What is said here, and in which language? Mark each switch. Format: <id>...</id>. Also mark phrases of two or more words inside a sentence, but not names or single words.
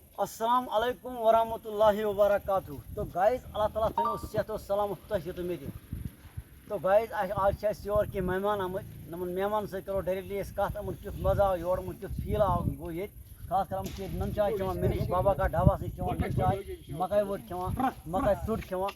<ar>السلام علیکم ورحمۃ اللہ وبرکاتہ.</ar> <ks>تو گائز اللہ تعالیٰ تھٲینو صحت و سلامت تۄہہِ تہِ مےٚ تہِ. تو گائز آز چھِ اَسہِ یور کینٛہہ مہمان آمٕتۍ. یِمن مہمان سۭتۍ کرو ڈایریکٹلی أسۍ کَتھ. یِمن کیُتھ مزٕ آو یور, یِمن کیُتھ فیٖل آو گوٚو ییٚتہِ. خاص کر یِم چھِ ییٚتہِ نُن چاے چٮ۪وان مےٚ نِش بابا کا ڈھاباس نِش چٮ۪وان نُن چاے, مکاے ؤٹ کھٮ۪وان, مکاے ژوٚٹ کھٮ۪وان.</ks>